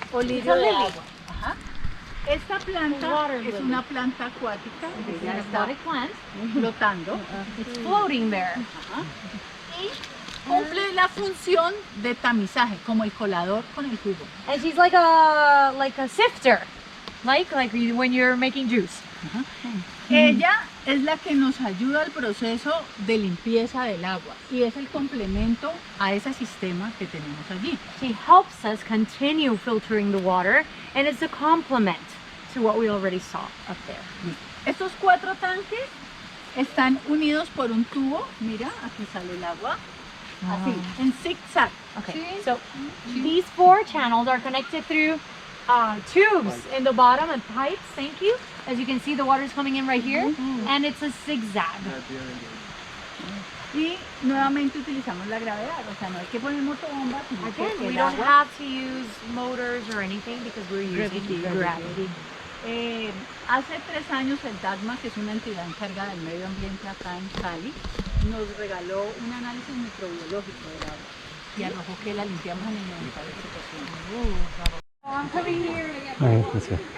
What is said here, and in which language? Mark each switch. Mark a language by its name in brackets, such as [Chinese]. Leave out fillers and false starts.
[Spanish] Olirio de agua. Ajá. Esta planta es una planta acuática, [English] An aquatic plant. [Spanish] flotando. [English] It's floating there. [Spanish] Ajá. Y cumple la función de tamizaje, como el colador con el jugo. [English] And she's like a sifter. Like when you're making juice. [Spanish] Ella es la que nos ayuda al proceso de limpieza del agua y es el complemento a ese sistema que tenemos allí. [English] She helps us continue filtering the water, and it's a complement to what we already saw up there. [Spanish] Estos 4 tanques están unidos por un tubo. Mira, aquí sale el agua. Así, en zigzag. [English] Okay, so these 4 channels are connected through tubes in the bottom and pipes. Thank you. As you can see, the water is coming in right here, and it's a zigzag. [Spanish] Y nuevamente utilizamos la gravedad, o sea, no hay que poner motobombas. [English] Again, we don't have to use motors or anything because we're using gravity. [Spanish] Hace 3 años el DACMA, que es una entidad encargada del medio ambiente acá en Cali, nos regaló un análisis microbiológico del agua y arrojó que la limpiamos en el 98%. [English] I'm coming here to get Alright, let's go.